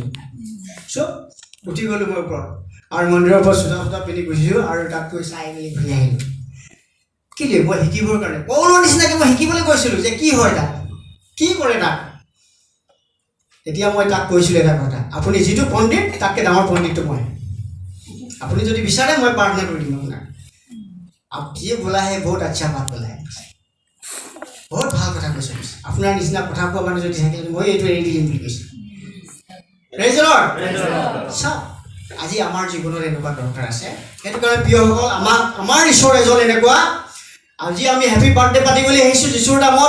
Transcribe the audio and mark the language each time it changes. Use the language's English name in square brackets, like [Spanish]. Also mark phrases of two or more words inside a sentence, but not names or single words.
[Assamese] চব উঠি গ'লোঁ মই ওপৰত, আৰু মন্দিৰৰ ওপৰত চোতা পিন্ধি গুচিছোঁ, আৰু তাত গৈ চাই মেলি ঘূৰি আহিলোঁ। কেলে? মই শিকিবৰ কাৰণে, পৌলৰ নিচিনাকৈ মই শিকিবলৈ গৈছিলোঁ যে কি হয় তাত, কি কৰে তাত। তেতিয়া মই তাক কৈছিলোঁ এটা কথা, আপুনি যিটো পণ্ডিত তাতকৈ ডাঙৰ পণ্ডিতটো মই। আপুনি যদি বিচাৰে মই প্ৰাৰ্থনা কৰি দিম আপোনাক। [Hindi] आप ये बोला है बहुत अच्छा बात बोला है, बहुत [Assamese] ভাল কথা কৈছে। আপোনাৰ নিচিনা কথা কোৱা মানুহ যদি থাকে মই এইটো এৰি দিম বুলি কৈছে। [English] Praise the Lord. [Assamese] চাওক, আজি আমাৰ জীৱনত এনেকুৱা দৰকাৰ আছে। সেইটো কাৰণে প্ৰিয়সকল, আমাৰ ঈশ্বৰ এজন এনেকুৱা। আজি আমি [English] happy birthday [Assamese] পাতিবলৈ আহিছোঁ যীশুৰ নামত।